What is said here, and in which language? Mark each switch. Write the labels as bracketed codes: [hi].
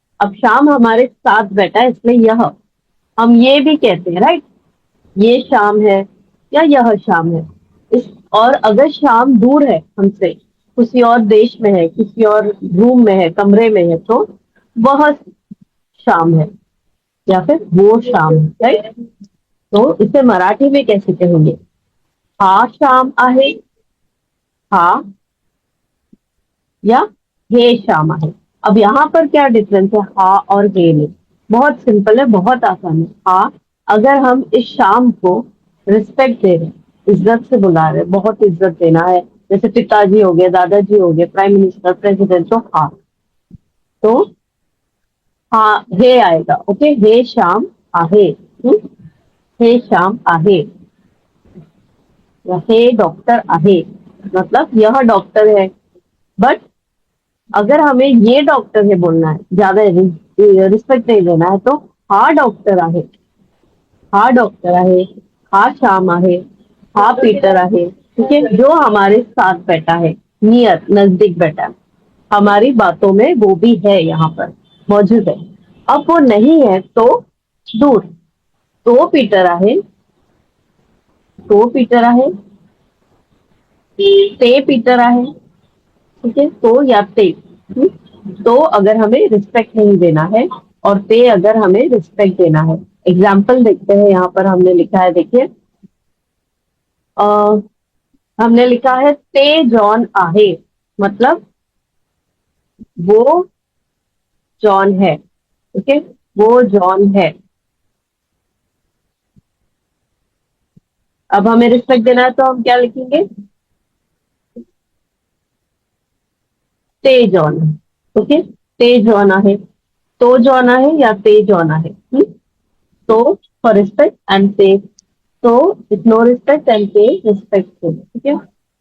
[hi] अब श्याम हमारे साथ बैठा है, इसलिए यह हम ये भी कहते हैं, राइट, ये शाम है या यह शाम है। इस और अगर शाम दूर है हमसे, किसी और देश में है, किसी और रूम में है, कमरे में है, तो वह शाम है या फिर वो शाम है, राइट। तो इसे मराठी में कैसे कहेंगे? [mr] हा शाम आहे, हा या हे शाम आहे। [hi] अब यहाँ पर क्या डिफरेंस है हा और हे में? बहुत सिंपल है, बहुत आसान है। हा अगर हम इस शाम को रिस्पेक्ट दे रहे हैं, इज्जत से बुला रहे हैं, बहुत इज्जत देना है, जैसे पिताजी हो गए, दादाजी हो गए, प्राइम मिनिस्टर, प्रेसिडेंट, तो हा, तो हा हे आएगा। [mr] ओके, हे शाम आहे, हे शाम आहे, या हे डॉक्टर आहे, [hi] मतलब यह डॉक्टर है। बट अगर हमें ये डॉक्टर है बोलना है, ज्यादा रिस्पेक्ट नहीं देना है, तो [mr] हा डॉक्टर आहे, हा डॉक्टर आहे, हा श्याम आहे, हा पीटर आहे, [hi] ठीक है, जो हमारे साथ बैठा है, नियर, नजदीक बैठा है, हमारी बातों में वो भी है, यहाँ पर मौजूद है। अब वो नहीं है तो दूर, [mr] तो पीटर आहे, तो पीटर आहे, ते पीटर आहे, ठीक है, तो या ते। [hi] तो अगर हमें रिस्पेक्ट नहीं देना है और ते अगर हमें रिस्पेक्ट देना है। एग्जाम्पल देखते हैं, यहाँ पर हमने लिखा है, देखिए, हमने लिखा है [mr] ते जॉन आहे, [hi] मतलब वो जॉन है, ठीक है, वो जॉन है। अब हमें रिस्पेक्ट देना है तो हम क्या लिखेंगे? [mr] ते जॉन, ओके, ते जॉन आहे, तो जॉन आहे या ते जॉन आहे, तो [en] for respect and ते, तो ignore respect and pay respect, [mr] ठीक है।